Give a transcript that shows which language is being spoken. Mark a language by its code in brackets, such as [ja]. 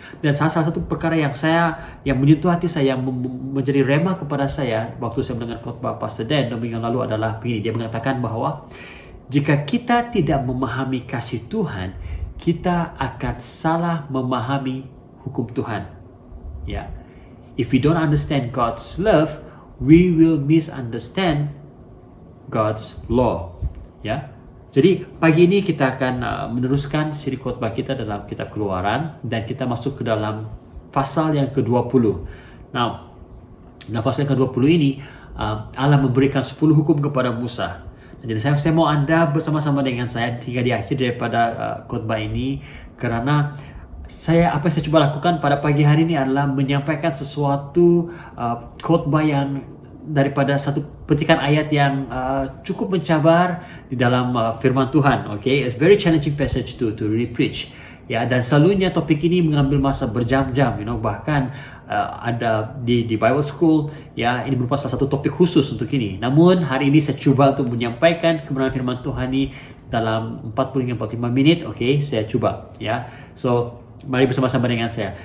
[ms] Dan salah satu perkara yang menyentuh hati saya, yang menjadi rema kepada saya waktu saya mendengar khotbah Pastor Dan minggu yang lalu adalah begini. Dia mengatakan bahwa jika kita tidak memahami kasih Tuhan, kita akan salah memahami hukum Tuhan. Ya. [en] If we don't understand God's love, we will misunderstand God's law. [ms] Ya. Jadi pagi ini kita akan meneruskan siri khotbah kita dalam kitab Keluaran, dan kita masuk ke dalam pasal yang ke-20. Nah, dalam pasal yang ke-20 ini Allah memberikan 10 hukum kepada Musa. Jadi saya mau Anda bersama-sama dengan saya hingga di akhir daripada khotbah ini, karena apa yang saya coba lakukan pada pagi hari ini adalah menyampaikan sesuatu khotbah yang daripada satu petikan ayat yang cukup mencabar di dalam firman Tuhan. [en] Okay, it's very challenging passage to really preach. [ms] Ya, dan selalunya topik ini mengambil masa berjam-jam. Bahkan ada di Bible School. Ya, ini merupakan salah satu topik khusus untuk ini. Namun hari ini saya coba untuk menyampaikan kebenaran firman Tuhan ini dalam 40 hingga 45 menit. Okay, saya coba. Ya, so mari bersama-sama dengan saya.